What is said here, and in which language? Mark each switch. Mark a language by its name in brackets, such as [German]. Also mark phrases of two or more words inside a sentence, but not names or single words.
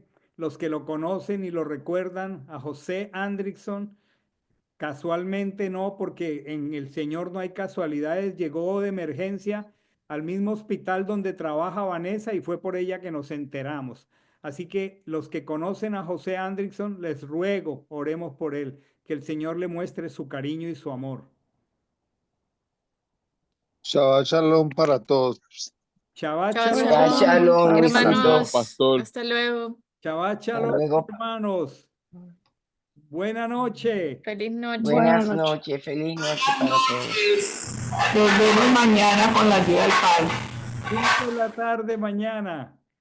[Spanish] Los que lo conocen y lo recuerdan, a José Andrickson, casualmente no, porque en el Señor no hay casualidades, llegó de emergencia al mismo hospital donde trabaja Vanessa y fue por ella que nos enteramos. Así que los que conocen a José Andrickson, les ruego, oremos por él, que el Señor le muestre su cariño y su amor. [Hebrew] Shabbat Shalom [Spanish] para todos. Shabbat Shabbat shalom, Shabbat shalom, shalom, Shabbat mis shalom. hermanos. Pastor. Hasta luego. Shabbat Hasta shalom, luego. hermanos. Buena noche. Feliz noche. Buenas Buenas noches. noches, feliz noche para todos. Nos vemos mañana con la guía del Padre. 5 de la tarde mañana.